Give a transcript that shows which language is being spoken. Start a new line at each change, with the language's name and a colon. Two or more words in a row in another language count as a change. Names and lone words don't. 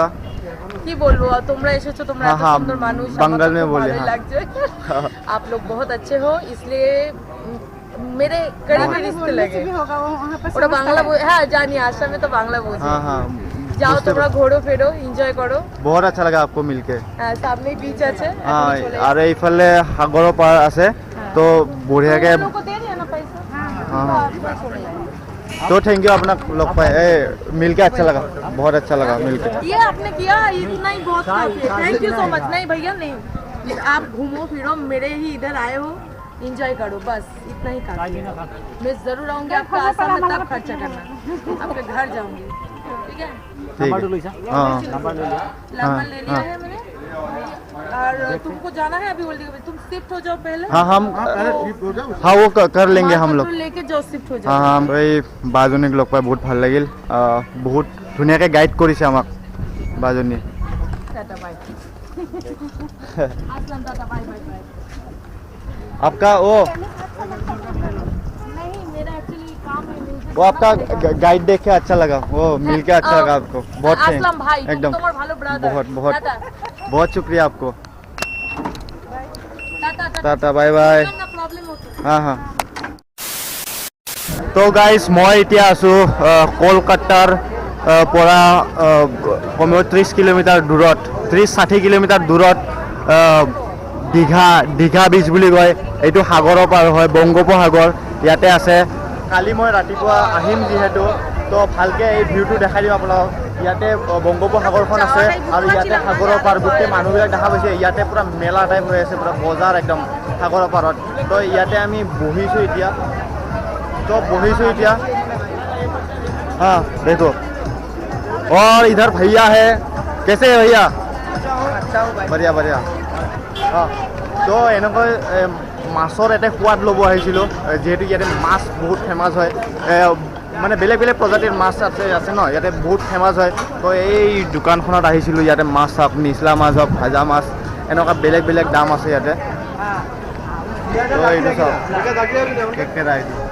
Bangla: কি বলবো তোমরা এসেছো তোমরা এত সুন্দর মানুষ
Hindi: बंगाल में बोले आप लोग बहुत अच्छे हो इसलिए मेरे करीबी रिश्ते लगे
Bangla: ওরা বাংলা হ্যাঁ জানি আসামে তো বাংলা বোঝে
Hindi: हाँ
Bangla: যাও তোমরা ঘোরো ফেরো এনজয় করো
Hindi: बहुत अच्छा लगा आपको मिलके
Bangla: হ্যাঁ সামনে বিচ আছে
Hindi: हाँ और
Assamese: এইফালে সাগৰৰ পাৰ আছে
Hindi: तो बढ़ियाके तो
English: thank you
Hindi: अपना लग पाए मिलके अच्छा लगा बहुत अच्छा लगा मिलके ये आपने किया इतना ही बहुत काफी है
English: thank you so much
Hindi: नहीं भैया नहीं आप घूमो फिरो मेरे ही इधर आए हो एंजॉय करो बस इतना ही काफी है मैं जरूर आऊंगी आपका आसाम में तब खर्चा करना आपके घर जाऊंगी ठीक है नंबर ले लिया है मैंने और तुमको जाना है अभी बोल दिया तुम शिफ्ट हो जाओ पहले हाँ हम हाँ वो कर लेंगे हम लोग लेके जाओ शिफ्ट हो जाओ
Assamese: हाँ এই বাজনীক লগ পাই বহুত ভাল লাগিল বহুত ধুনীয়াকৈ গাইড কৰিছে আমাক বাজনী
Hindi: टाटा बाय असलम टाटा बाय बाय बाय आपका वो नहीं मेरा एक्चुअली काम है वो आपका गाइड देख के अच्छा लगा वो मिल के अच्छा लगा आपको बहुत असलम भाई एकदम तुम्हारा भालो ब्रदर बहुत शुक्रिया आपको टाटा टाटा बाय बाय प्रॉब्लम होतो
Assamese: हाँ तो गाइस मैं এতিয়া আছো কলকাতাৰ পৰা কমেও 30 কিলোমিটাৰ দূৰত 30-60 কিলোমিটাৰ দূৰত দীঘা বিচ বুলি কয় এইটো সাগৰৰ পাৰ হয় বংগোপসাগৰ ইয়াতে আছে কালি মই ৰাতিপুৱা আহিম যিহেতু তো ভালকে এই ভিউটো দেখাই দিম আপোনালোকক ইয়াতে বংগোপসাগৰখন আছে আৰু ইয়াতে সাগৰৰ পাৰ গোটেই মানুহবিলাক দেখা পাইছে ইয়াতে পুৰা মেলা টাইপ হৈ আছে পুৰা বজাৰ একদম সাগৰৰ পাৰত তো ইয়াতে আমি বহিছোঁ এতিয়া
Hindi: हाँ देखो और इधर भैया है कैसे है भैया बढ़िया बढ़िया हाँ तो এনেকৈ
Assamese: মাছৰ এটা সোৱাদ ল'ব আহিছিলোঁ যেহেতু ইয়াতে মাছ বহুত ফেমাছ হয় মানে বেলেগ প্ৰজাতিৰ মাছ আছে ন ইয়াতে বহুত ফেমাছ হয় তো এই দোকানখনত আহিছিলোঁ ইয়াতে মাছ চাপ নিচলা মাছ হওক ভাজা মাছ এনেকুৱা বেলেগ দাম আছে ইয়াতে তো এইটো চাওক কেকেৰা এইটো